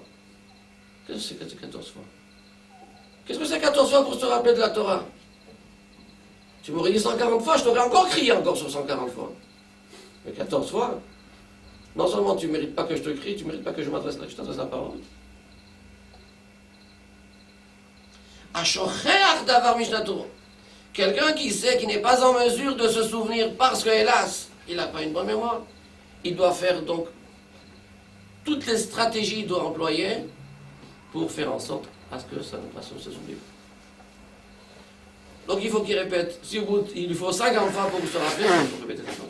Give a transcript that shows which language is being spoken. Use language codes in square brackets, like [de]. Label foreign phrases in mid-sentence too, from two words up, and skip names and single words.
[fr] Qu'est-ce que c'est 14 fois? Qu'est-ce que c'est 14 fois pour se rappeler de la Torah? Tu m'aurais dit 140 fois, je t'aurais encore crié encore sur 140 fois. Mais 14 fois, non seulement tu ne mérites pas que je te crie, tu ne mérites pas que je t'adresse la parole. [he] השוכח דבר ממשנתו. [fr] Quelqu'un qui sait qu'il n'est pas en mesure de se souvenir parce que, hélas, il n'a pas une bonne mémoire. Il doit faire donc toutes les stratégies qu'il doit employer pour faire en sorte à ce que ça ne passe pas se souvenir. Donc il faut qu'il répète. Si il lui faut 50 fois pour se rappeler, il faut répéter 50 fois.